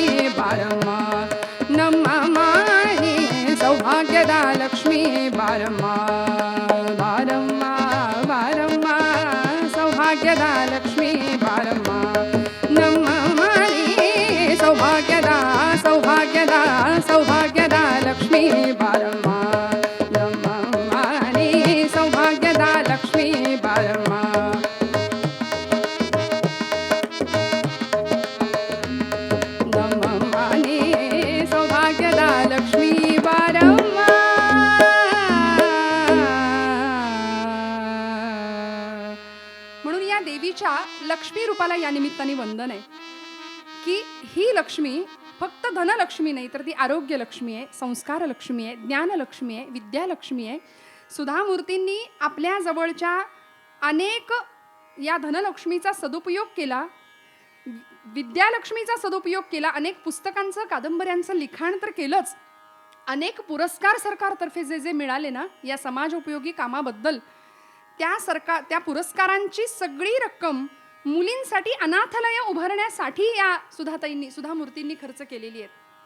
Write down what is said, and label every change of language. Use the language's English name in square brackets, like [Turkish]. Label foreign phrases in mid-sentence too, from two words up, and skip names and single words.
[Kannada] ಬಾರಮ್ಮ ನಮ್ಮಮ್ಮ ನೀ, ಸೌಭಾಗ್ಯದ ಲಕ್ಷ್ಮೀ ಬಾರಮ್ಮ ಬಾರಮ್ಮ ಬಾರಮ್ಮ, ಸೌಭಾಗ್ಯದ ಲಕ್ಷ್ಮೀ ಬಾರಮ್ಮ ನಮ್ಮಮ್ಮ ನೀ, ಸೌಭಾಗ್ಯದ ಸೌಭಾಗ್ಯದ ಸೌಭಾಗ್ಯದ ಲಕ್ಷ್ಮೀ ಬಾರಮ್ಮ ನಮ್ಮಮ್ಮ ನೀ, ಸೌಭಾಗ್ಯದ ಲಕ್ಷ್ಮೀ ಬಾರಮ್ಮ. ನಮ್ಮಮ್ಮ ನೀ, ಸೌಭಾಗ್ಯದ ಲಕ್ಷ್ಮೀ ಬಾರಮ್ಮ. [Marathi] लक्ष्मी रूपाला या निमित्ताने वंदन आहे की ही लक्ष्मी फक्त धनलक्ष्मी नाही, तर ती आरोग्य लक्ष्मी आहे, संस्कार लक्ष्मी आहे, ज्ञान लक्ष्मी आहे, विद्या लक्ष्मी आहे. सुधामूर्तींनी आपल्या जवळच्या अनेक या धनलक्ष्मीचा सदुपयोग केला, विद्यालक्ष्मीचा सदुपयोग केला, अनेक पुस्तकांचं, कादंबऱ्यांचं लिखाण तर केलंच, अनेक पुरस्कार सरकारतर्फे जे जे मिळाले ना या समाजोपयोगी कामाबद्दल, त्या पुरस्कारांची सगळी रक्कम मुलींसाठी अनाथालय उभारण्यासाठी या सुधामूर्तींनी खर्च केलेली आहे.